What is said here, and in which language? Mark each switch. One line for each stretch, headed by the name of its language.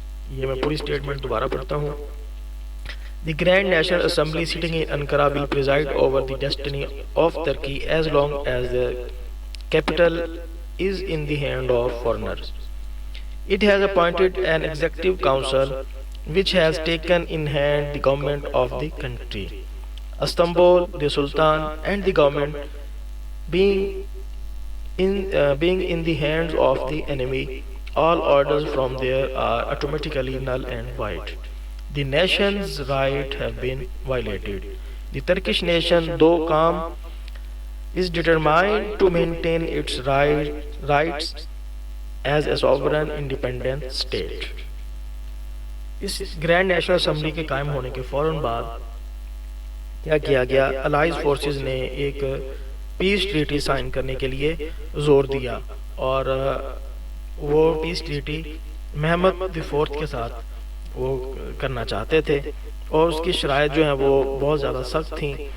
Urdu: یہ میں پوری سٹیٹمنٹ دوبارہ پڑھتا ہوں.
English: The Grand National Assembly sitting in Ankara will preside over the destiny of Turkey as long as the capital is in the hand of foreigners. It has appointed an executive council which has taken in hand the government of the country. Istanbul, the Sultan and the government being in the hands of the enemy, all orders from there are automatically null and void. The nation's rights have been violated. The Turkish nation, though calm, is determined to maintain its rights as a sovereign independent state.
Urdu: اس grand national assembly کے قائم ہونے کے فوراً بعد کیا کیا گیا؟ Allies forces نے ایک پیس ٹریٹی سائن کرنے کے لیے زور دیا، اور وہ پیس ٹریٹی محمد دی فورتھ کے ساتھ وہ کرنا چاہتے تھے، اور اس کی شرائط جو ہیں وہ بہت زیادہ سخت تھیں.